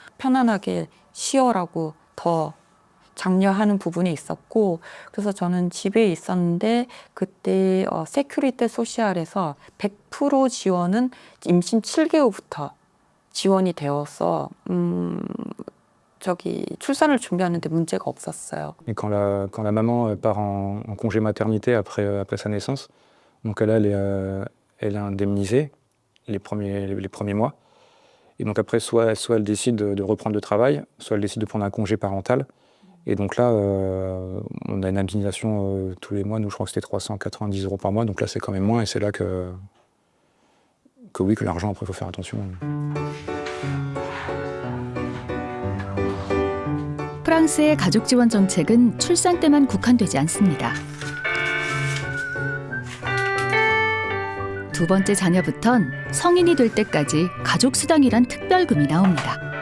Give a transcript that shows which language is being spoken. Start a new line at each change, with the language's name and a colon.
Korean: 편안하게 쉬어라고 더 장려하는 부분이 있었고, 그래서 저는 집에 있었는데 그때 세큐리테 소시알에서 100% 지원은 임신 7개월부터 지원이 되어서 저기 출산을 준비하는데 문제가 없었어요.
French: Et quand la maman part en congé maternité après sa naissance, donc elle est indemnisée les premiers mois. Et donc après, soit elle décide de reprendre le travail, soit elle décide de prendre un congé parental. Et donc là, on a une indemnisation tous les mois. Nous, je crois que c'était 390 € par mois. Donc là, c'est quand même moins. Et c'est là que oui, que l'argent, après, il faut faire attention.
Korean: 프랑스의 가족 지원 정책은 출산 때만 국한되지 않습니다. 두 번째 자녀부턴 성인이 될 때까지 가족 수당이란 특별금이 나옵니다.